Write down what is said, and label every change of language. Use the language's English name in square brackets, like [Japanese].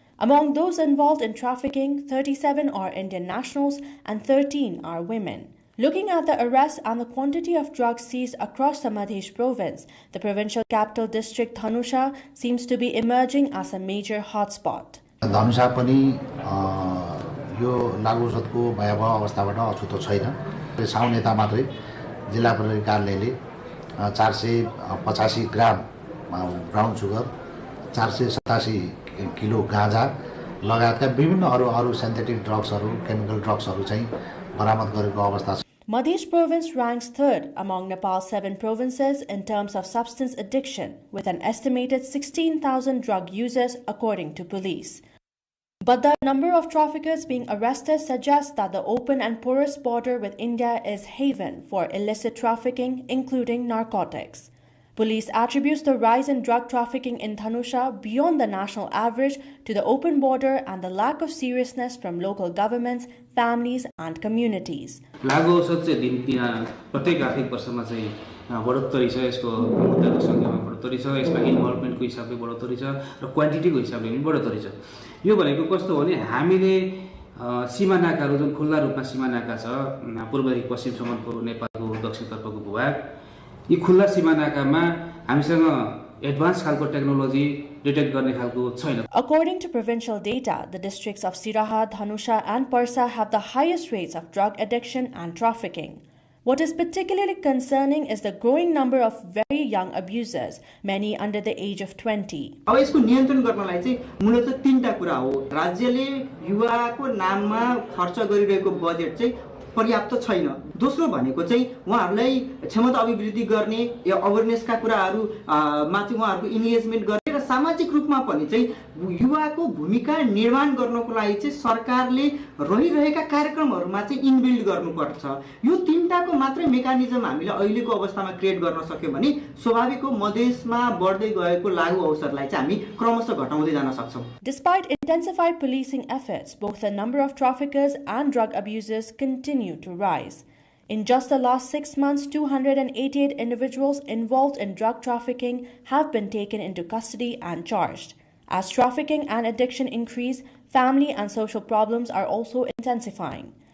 [English] Among those involved in trafficking, 37 are Indian nationals and 13 are women. Looking at the arrests and the quantity of drugs seized across the Madhya province, the provincial capital district Dhanusha seems to be emerging as a major hotspot. [Nepali] Dhanusha पनि यो लागु औषधको भयावह अवस्थाबाट अछुतो छैन। साउन नेता मात्रै जिल्ला प्रहरी कार्यालयले 485 ग्राम ब्राउन सुगर, 487 किलो गाँजा लगायतका विभिन्न अरू सिन्थेटिक ड्रग्सहरू, केमिकल ड्रग्सहरू चाहिँ बरामद गरेको अवस्था छ। [English] Madhya province ranks third among Nepal's 7 provinces in terms of substance addiction, with an estimated 16,000 drug users according to police. But the number of traffickers being arrested suggests that the open and porous border with India is haven for illicit trafficking, including narcotics. Police attributes the rise in drug trafficking in Dhanusha beyond the national average to the open border and the lack of seriousness from local governments, families and communities. [Nepali] लागु औषध चाहिँ दिन प्रत्येक आर्थिक वर्षमा चाहिँ बढोत्तरी छ, यसको मुद्दाको संख्यामा बढोत्तरी छ, यसमा इन्भल्भमेन्टको हिसाबले बढोत्तरी छ र क्वान्टिटीको हिसाबले पनि बढोत्तरी छ। यो भनेको कस्तो हो भने हामीले सीमा नाकाहरू जुन खुल्ला रूपमा सीमा नाका छ, पूर्वदेखि पश्चिमसम्मको नेपालको दक्षिणतर्फको भूभाग, यी खुल्ला सीमा नाकामा हामीसँग एडभान्स खालको टेक्नोलोजी डिटेक्ट गर्ने खालको छैन। [English] According to provincial data, the districts of Siraha, Dhanusha and Parsa have the highest rates of drug addiction and trafficking. What is particularly concerning is the growing number of very young abusers, many under the age of 20. [Nepali] अब यसको नियन्त्रण गर्नलाई चाहिँ मूलतः 3टा कुरा हो। राज्यले युवाको नाममा खर्च गरिरहेको बजेट चाहिँ पर्याप्त छैन। दोस्रो भनेको चाहिँ उहाँहरूलाई क्षमता अभिवृद्धि गर्ने या अवेरनेसका कुराहरू मा चाहिँ उहाँहरूको इन्गेजमेन्ट गर्ने र सामाजिक रूपमा पनि चाहिँ युवाको भूमिका निर्माण गर्नको लागि चाहिँ सरकारले रहिरहेका कार्यक्रमहरूमा चाहिँ इनबिल्ड गर्नुपर्छ। यो तीनटाको मात्रै मेकानिजम हामीले अहिलेको अवस्थामा क्रिएट गर्न सक्यौँ भने स्वाभाविक हो मधेसमा बढ्दै गएको लागु अवसरलाई चाहिँ हामी क्रमशः घटाउँदै जान सक्छौँ। [English] Despite intensified policing efforts, both the number of traffickers and drug abusers continue to rise. In just the last 6 months, 288 individuals involved in drug trafficking have been taken into custody and charged. As trafficking and addiction increase, family and social problems are also intensifying.